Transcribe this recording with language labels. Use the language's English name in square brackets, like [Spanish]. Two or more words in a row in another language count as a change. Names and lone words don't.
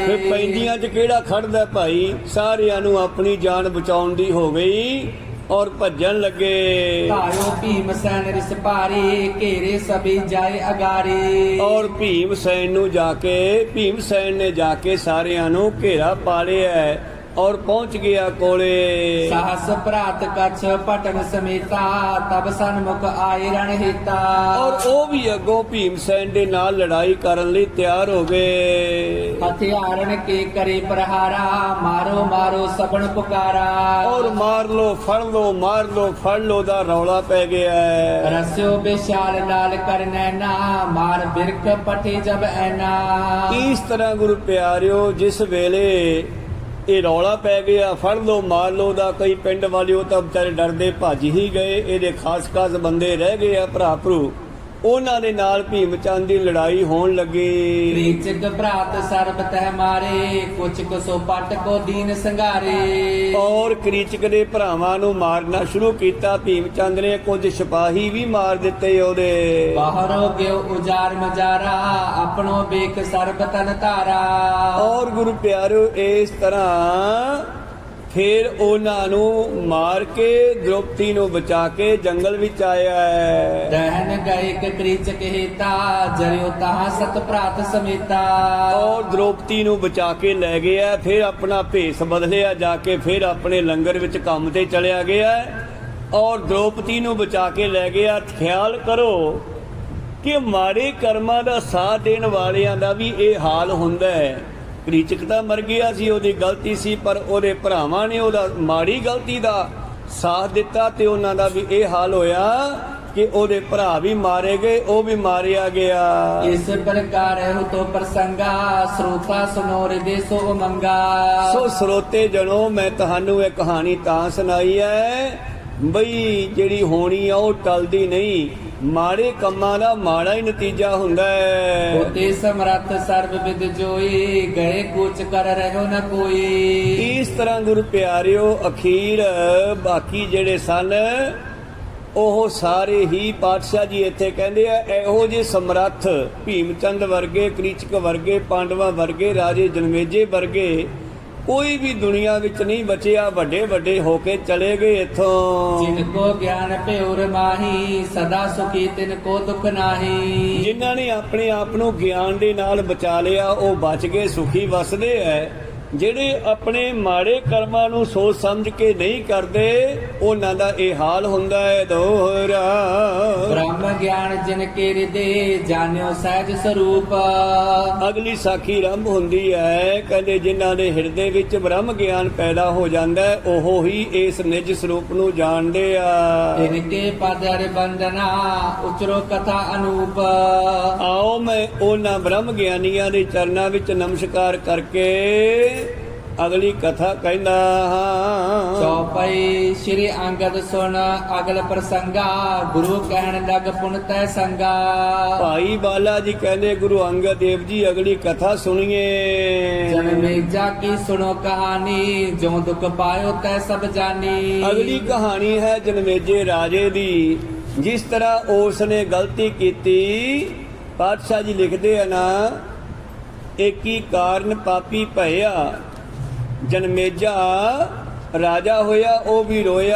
[Punjabi] ਫੇ ਪੈਂਦੀਆਂ 'ਚ ਕਿਹੜਾ ਖੜਦਾ ਭਾਈ, ਸਾਰਿਆਂ ਨੂੰ ਆਪਣੀ ਜਾਨ ਬਚਾਉਣ ਦੀ ਹੋ ਗਈ ਔਰ ਭੱਜਣ ਲੱਗੇ। [Braj] ਧਾਰਿਓ ਭੀਮ ਸੈਨ ਰਿਸ ਭਾਰੀ, ਘੇਰੇ ਸਭੀ ਜਾਏ ਅਗਾਰੇ। [Punjabi] ਔਰ ਭੀਮ ਸੈਨ ਨੇ ਜਾ ਕੇ ਸਾਰਿਆਂ ਨੂੰ ਘੇਰਾ ਪਾ ਲਿਆ। ਔਰ ਪਹੁੰਚ ਗਿਆ ਕੋਲੇ। [Braj] सहस भ्रात कछ पटन समेता तब सन्मुख आए रण हेता। [Punjabi] और ਉਹ ਵੀ ਅੱਗੋਂ ਭੀਮਸੈਨ ਦੇ ਨਾਲ ਲੜਾਈ ਕਰਨ ਲਈ ਤਿਆਰ ਹੋ ਗਏ। [Braj] हथियारन के करे प्रहारा मारो मारो सबन पुकारा। [Punjabi] ਔਰ ਮਾਰ ਲੋ ਫੜ ਲੋ ਮਾਰ ਲੋ ਫੜ ਲੋ ਦਾ ਰੌਲਾ ਪੈ ਗਿਆ ਹੈ। [Braj] रस्यो विशाल लाल कर नैना मार बिरख पटे जब ऐना। [Punjabi] ਇਸ ਤਰ੍ਹਾਂ ਗੁਰੂ ਪਿਆਰਿਓ ਜਿਸ ਵੇਲੇ ਇਹ ਰੌਲਾ ਪੈ ਗਿਆ ਫੜ ਲੋ ਮਾਰ ਲੋ ਦਾ, ਕਈ ਪਿੰਡ ਵਾਲੇ ਉਹ ਤਾਂ ਵਿਚਾਰੇ ਡਰਦੇ ਭੱਜ ਹੀ ਗਏ। ਇਹਦੇ ਖਾਸ ਖਾਸ ਬੰਦੇ ਰਹਿ ਗਏ ਆ ਭਰਾ ਭਰੂ, ਉਹਨਾਂ ਦੇ ਨਾਲ ਭੀਮ ਚੰਦ ਦੀ ਲੜਾਈ ਹੋਣ ਲੱਗੀ। [Braj] क्रीचक भ्रात सर्ब तह मारे कुछ कुसो पट को दीन संघारे। [Punjabi] ਔਰ ਕ੍ਰੀਚਕ ਦੇ ਭਰਾਵਾਂ ਨੂੰ ਮਾਰਨਾ ਸ਼ੁਰੂ ਕੀਤਾ। ਭੀਮ ਚੰਦ ਨੇ ਕੁਝ ਸਿਪਾਹੀ ਵੀ ਮਾਰ ਦਿੱਤੇ ਉਹਦੇ। [Braj] बाहरो गयो उजार मजारा अपनो बेक सर्ब तन तारा। [Punjabi] ਔਰ ਗੁਰੂ ਪਿਆਰਿਓ ਇਸ ਤਰ੍ਹਾਂ ਫਿਰ ਉਹਨਾਂ ਨੂੰ ਮਾਰ ਕੇ ਦ੍ਰੋਪਦੀ ਨੂੰ ਬਚਾ ਕੇ ਜੰਗਲ ਵਿੱਚ ਆਇਆ ਹੈ। [Braj] रहन गए क्रीचक हेता जरियो तहा सत भ्रात समेता। [Punjabi] ਔਰ ਦ੍ਰੋਪਦੀ ਨੂੰ ਬਚਾ ਕੇ ਲੈ ਗਿਆ। ਫਿਰ ਆਪਣਾ ਭੇਸ ਬਦਲਿਆ ਜਾ ਕੇ ਫਿਰ ਆਪਣੇ ਲੰਗਰ ਵਿੱਚ ਕੰਮ ਤੇ ਚਲਿਆ ਗਿਆ ਔਰ ਦ੍ਰੋਪਦੀ ਨੂੰ ਬਚਾ ਕੇ ਲੈ ਗਿਆ। ਖਿਆਲ ਕਰੋ ਕਿ ਮਾੜੇ ਕਰਮਾਂ ਦਾ ਸਾਥ ਦੇਣ ਵਾਲਿਆਂ ਦਾ ਵੀ ਇਹ ਹਾਲ ਹੁੰਦਾ ਹੈ। ਕ੍ਰੀਚਕ ਤਾਂ ਮਰ ਗਿਆ ਸੀ, ਉਹਦੀ ਗਲਤੀ ਸੀ, ਪਰ ਉਹਦੇ ਭਰਾਵਾਂ ਨੇ ਉਹਦਾ ਮਾੜੀ ਗਲਤੀ ਦਾ ਸਾਥ ਦਿੱਤਾ ਤੇ ਉਹਨਾਂ ਦਾ ਵੀ ਇਹ ਹਾਲ ਹੋਇਆ ਕਿ ਉਹਦੇ ਭਰਾ ਵੀ ਮਾਰੇ ਗਏ, ਉਹ ਵੀ ਮਾਰਿਆ ਗਿਆ। [Braj] इस प्रकार हो तो प्रसंगा श्रोता सुनो हृदय सो उमंगा। [Punjabi] ਸੋ ਸਰੋਤੇ ਜਣੋ ਮੈਂ ਤੁਹਾਨੂੰ ਇਹ ਕਹਾਣੀ ਤਾਂ ਸੁਣਾਈ ਹੈ ਬਈ ਜਿਹੜੀ ਹੋਣੀ ਆ ਉਹ ਟਲਦੀ ਨਹੀਂ। ਮਾੜੇ ਕੰਮਾਂ ਦਾ ਮਾੜਾ ਹੀ ਨਤੀਜਾ ਹੁੰਦਾ ਹੈ। [Braj] होते समर्थ सर्व विद जोई गए कूच कर रहो न कोई। [Punjabi] ਇਸ ਤਰ੍ਹਾਂ ਗੁਰੂ ਪਿਆਰਿਓ ਅਖੀਰ ਬਾਕੀ ਜਿਹੜੇ ਸਨ ਉਹ ਸਾਰੇ ਹੀ ਪਾਤਸ਼ਾਹ ਜੀ ਇੱਥੇ ਕਹਿੰਦੇ ਆ ਇਹੋ ਜਿਹੇ ਸਮਰੱਥ ਭੀਮ ਚੰਦ ਵਰਗੇ, ਕ੍ਰੀਚਕ ਵਰਗੇ, ਪਾਂਡਵਾਂ ਵਰਗੇ, ਰਾਜੇ ਜਨਮੇਜੇ ਵਰਗੇ ਕੋਈ ਵੀ ਦੁਨੀਆ ਵਿੱਚ ਨਹੀਂ ਬਚਿਆ। ਵੱਡੇ ਵੱਡੇ ਹੋ ਕੇ ਚਲੇ ਗਏ ਇੱਥੋਂ। [Braj] जिनको ज्ञान प्योर माही सदा सुखी तिनको दुख नाही। [Punjabi] ਜਿਨ੍ਹਾਂ ਨੇ ਆਪਣੇ ਆਪ ਨੂੰ ਗਿਆਨ ਦੇ ਨਾਲ ਬਚਾ ਲਿਆ ਉਹ ਬਚ ਕੇ ਸੁਖੀ ਵਸਦੇ ਐ। ਜਿਹੜੇ ਆਪਣੇ ਮਾੜੇ ਕਰਮਾਂ ਨੂੰ ਸੋਚ ਸਮਝ ਕੇ ਨਹੀਂ ਕਰਦੇ ਉਹਨਾਂ ਦਾ ਇਹ ਹਾਲ ਹੁੰਦਾ ਹੈ ਦੋਹਰਾ। [Braj] ब्रह्म ज्ञान जिनके हृदय जान्यो सहज स्वरूप। [Punjabi] ਅਗਲੀ ਸਾਖੀ ਆਰੰਭ ਹੁੰਦੀ ਹੈ ਕਹਿੰਦੇ ਜਿਨ੍ਹਾਂ ਦੇ ਹਿਰਦੇ ਵਿੱਚ ਬ੍ਰਹਮ ਗਿਆਨ ਪੈਦਾ ਹੋ ਜਾਂਦਾ ਹੈ ਉਹ ਹੀ ਇਸ ਨਿਜ ਸਰੂਪ ਨੂੰ ਜਾਣਦੇ ਆ। [Braj] इनके पदर बंदना उचरो कथा अनूप। [Punjabi] ਆਓ ਮੈਂ ਉਹਨਾਂ ਬ੍ਰਹਮ ਗਿਆਨੀਆਂ ਦੇ ਚਰਨਾਂ ਵਿੱਚ ਨਮਸਕਾਰ ਕਰਕੇ ਅਗਲੀ ਕਥਾ ਕਹਿੰਦਾ ਹਾਂ। [Braj] चौपाई श्री अंगद सुन अगल प्रसंगा गुरु कहन लग पुन तै संगा। [Punjabi] ਭਾਈ ਬਾਲਾ ਜੀ ਕਹਿੰਦੇ ਗੁਰੂ ਅੰਗਦ ਦੇਵ ਜੀ ਅਗਲੀ ਕਥਾ ਸੁਣੀਏ। [Braj] जनमेजा की सुनो कहानी जो दुख पायो तै सब जानी। [Punjabi] ਅਗਲੀ ਕਹਾਣੀ ਹੈ ਜਨਮੇਜੇ ਰਾਜੇ ਦੀ। ਜਿਸ ਤਰ੍ਹਾਂ ਉਸ ਨੇ ਗਲਤੀ ਕੀਤੀ ਪਾਤਸ਼ਾਹ ਜੀ ਲਿਖਦੇ ਆ ਨਾ ਏਕੀ ਕਾਰਨ ਪਾਪੀ ਭਇਆ। ਜਨਮੇਜਾ ਰਾਜਾ ਹੋਇਆ ਉਹ ਵੀ ਰੋਇਆ।